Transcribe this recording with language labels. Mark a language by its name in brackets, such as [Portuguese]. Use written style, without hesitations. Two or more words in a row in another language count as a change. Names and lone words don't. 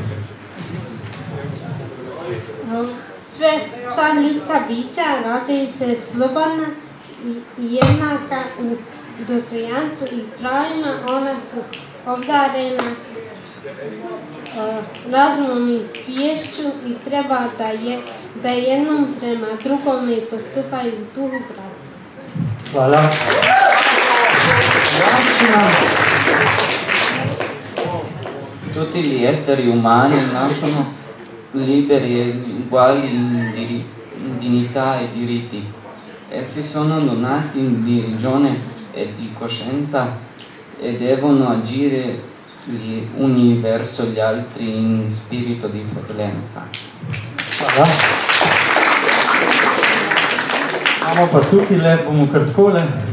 [Bosnian] Sva ljudska bića rođaju se slobodna i jednaka u dostojanstvu i pravima. Ona su obdarena razumom i sviješću i treba da jednom prema drugome postupaju u duhu brata. Hvala. [Italian] Tutti gli esseri umani nascono liberi e uguali in dignità e diritti. Essi sono donati di ragione e di coscienza e devono agire gli uni verso gli altri in spirito di fratellanza. [Bosnian] Hvala. [Slovenian] Imamo pa tukaj le, bomo kar takole.